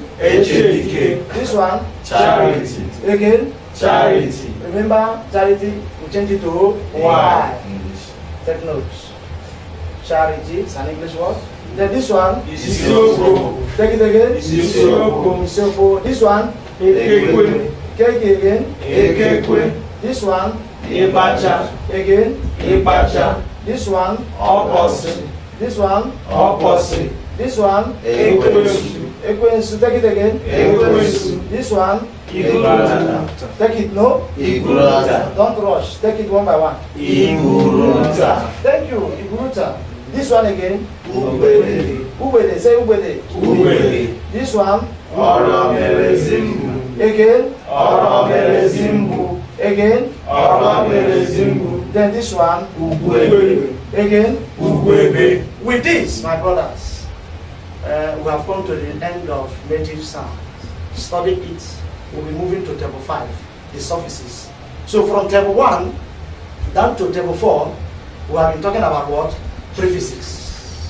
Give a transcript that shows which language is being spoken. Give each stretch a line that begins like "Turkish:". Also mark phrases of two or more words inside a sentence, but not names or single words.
English: Echedike. This one. Charity. Again. Charity. Remember, charity, we change it to Y. English. Take notes. Charity, it's an English word. Then this one. Isioko. Take it again. Isioko. Isioko. This one. Ekekwe. Keke again. Ekekwe. This one. Ibacha. Again. Ibacha. This one. Opposite. This one. Opposite. This one. Ekwensu. Ekwensu. Take it again. Ekwensu. This one. Igurata. Take it, no? Igurata. Don't rush. Take it one by one. Igurata. Thank you. Iguruta. This one again. Ubede. Ubede. Say Ubede. Ubede. This one. Oromerezimbu. Again. Oromerezimbu. Again. Oromerezimbu. Then this one. Ugwebe. Again. Ugwebe. With this, my brothers, we have come to the end of native sound. Study it. We'll be moving to table 5, the suffixes. So from table 1 down to table 4, we have been talking about what? Prefixes.